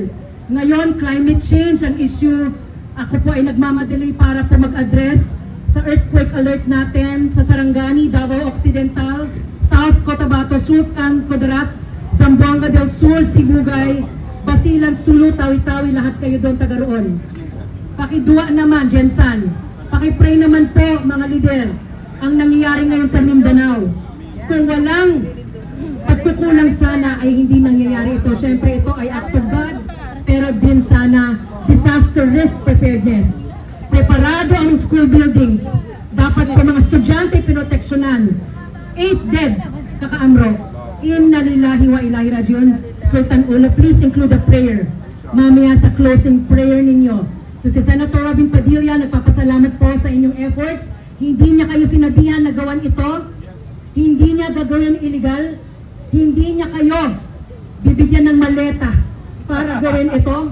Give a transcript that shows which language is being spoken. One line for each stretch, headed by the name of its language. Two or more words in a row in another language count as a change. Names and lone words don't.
Filipino: Ngayon,
English: climate change
Filipino: ang issue. Ako po ay nagmamadali para po mag-address sa
English: earthquake alert
Filipino: natin sa Sarangani, Davao Occidental, South Cotabato, Sultan Kudarat, Zamboanga del Sur, Sibugay, Basilan, Sulu, Tawi-Tawi, lahat kayo doon taga roon. Pakidua naman, Jensan. Pakipray naman po, mga lider, ang nangyayari ngayon sa Mindanao. Kung walang pagkukulang sana ay hindi nangyayari ito. Siyempre ito ay
English: act of God,
Filipino: pero din sana
English: disaster risk preparedness.
Filipino: Preparado ang
English: school buildings.
Filipino: Dapat po mga estudyante pinoteksyonan.
English: 8 dead, kakaamro.
Arabic: إنا لله وإليه راجعون.
Filipino: Sultan Ulo,
English: please include a prayer
Filipino: mamaya sa
English: closing prayer ninyo.
Filipino: So si Senator Robin Padilla, nagpapasalamat po sa inyong efforts. Hindi niya kayo sinabihan na gawan ito. Hindi niya gagawin illegal. Hindi niya kayo bibigyan ng maleta para gawin ito.